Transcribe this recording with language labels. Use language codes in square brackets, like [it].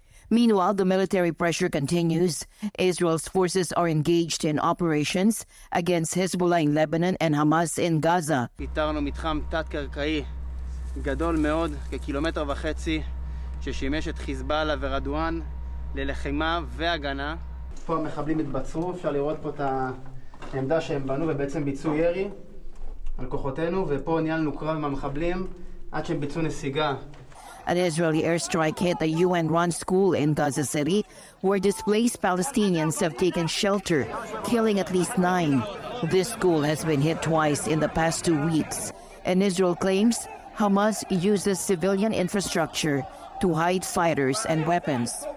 [en] Meanwhile, the military pressure continues. Israel's forces are engaged in operations against Hezbollah in Lebanon and Hamas in Gaza. [he] איתרנו מתחם תת-קרקעי גדול מאוד, כקילומטר וחצי, ששימש את חיזבאללה ורדואן ללחימה והגנה. פה המחבלים התבצרו, אפשר לראות פה את העמדה שהם בנו ובעצם ביצעו ירי על כוחותינו, ופה ניהלנו קרב עם המחבלים עד שהם ביצעו נסיגה. [en] An Israeli airstrike hit a UN-run school in Gaza City, where displaced Palestinians have taken shelter, killing at least 9. This school has been hit twice in the past 2 weeks, and Israel claims Hamas uses civilian infrastructure to hide fighters and weapons.